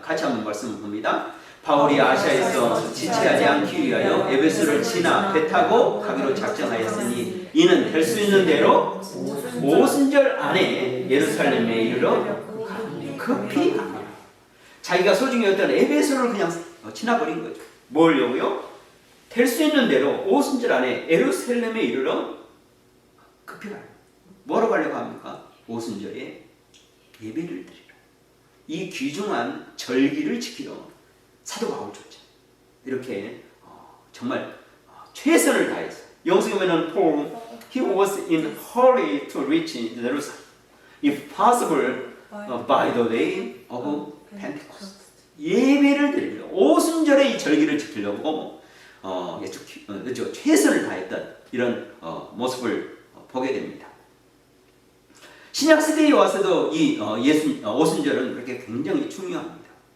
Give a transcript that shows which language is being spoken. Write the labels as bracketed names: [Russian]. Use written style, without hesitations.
[Korean] 같이 한번 말씀을 봅니다. 바울이 아시아에서 지체하지 않기 위하여 에베소를 지나 배 타고 가기로 작정하였으니 이는 될 수 있는 대로 오순절 안에 예루살렘에 이르러 급히 갑니다. 자기가 소중히 여겼던 에베소를 그냥 지나버린 거죠. 뭐려고요? 될 수 있는 대로 오순절 안에 예루살렘에 이르러 급히 가요. 뭐로 가려고 합니까? 오순절에 예배를 드리러. 이 귀중한 절기를 지키러 사도 바울조차 이렇게 정말 최선을 다해서 영성에 보면 [English] Paul, he was in hurry to reach Jerusalem, if possible by the day of Pentecost. [Korean] 예배를 드리려 오순절에 이 절기를 지키려고 최선을 다했던 이런 모습을 보게 됩니다. 신약 시대에 와서도 이 오순절은 그렇게 굉장히 중요합니다.